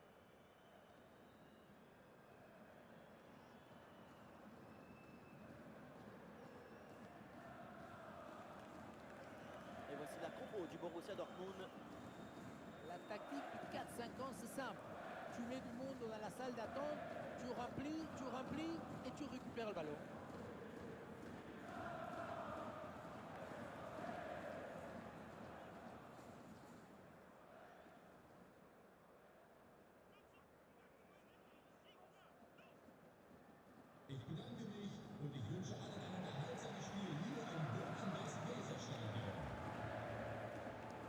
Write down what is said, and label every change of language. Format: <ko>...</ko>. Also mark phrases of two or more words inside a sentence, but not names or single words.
<fr>Et voici la compo du Borussia Dortmund. La tactique du 4-5-1, c'est simple. Tu mets du monde dans la salle d'attente, tu remplis et tu récupères le ballon.</fr> <de>Ich bedanke mich und ich wünsche allen ein unterhaltsames Spiel hier im Wohninvest Weserstadion.</de>